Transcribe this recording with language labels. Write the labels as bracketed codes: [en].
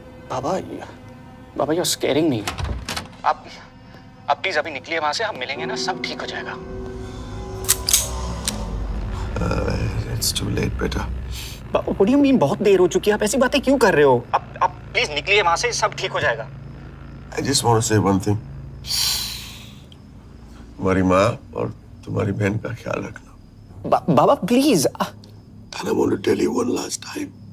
[en] बाबा, you're scaring me. [hi] आप please अभी निकलिए वहां से, हम मिलेंगे ना, सब ठीक हो जाएगा। [en] It's too late, बेटा। What do you mean [hi] बहुत देर हो चुकी है? आप ऐसी बातें क्यों कर रहे हो? आप प्लीज निकलिए वहां से, सब ठीक हो जाएगा। [en] I just want to say one thing. [hi] तुम्हारी माँ और तुम्हारी बहन का ख्याल रखना। बाबा please. [en] And I want to tell you one last time.